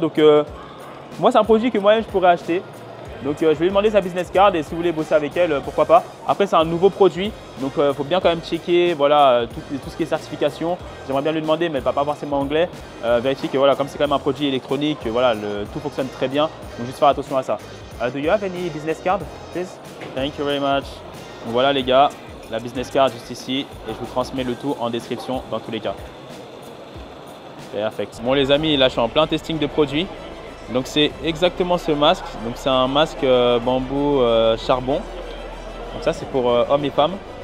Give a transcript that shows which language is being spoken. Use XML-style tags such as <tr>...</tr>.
<fr>Donc moi, c'est un produit que moi-même, je pourrais acheter. Donc je vais lui demander sa business card et si vous voulez bosser avec elle, pourquoi pas. Après, c'est un nouveau produit, donc il faut bien quand même checker voilà, tout ce qui est certification. J'aimerais bien lui demander, mais elle ne parle pas forcément anglais. Vérifier que voilà, comme c'est quand même un produit électronique, voilà, tout fonctionne très bien. Donc juste faire attention à ça.</fr> <en>Do you have any business card, please? Thank you very much.</en> <fr>Donc voilà les gars, la business card juste ici et je vous transmets le tout en description dans tous les cas.</fr> <en>Perfect.</en> <fr>Bon les amis, là je suis en plein testing de produits. Donc c'est exactement ce masque. Donc c'est un masque bambou charbon. Donc ça c'est pour hommes et femmes.</fr>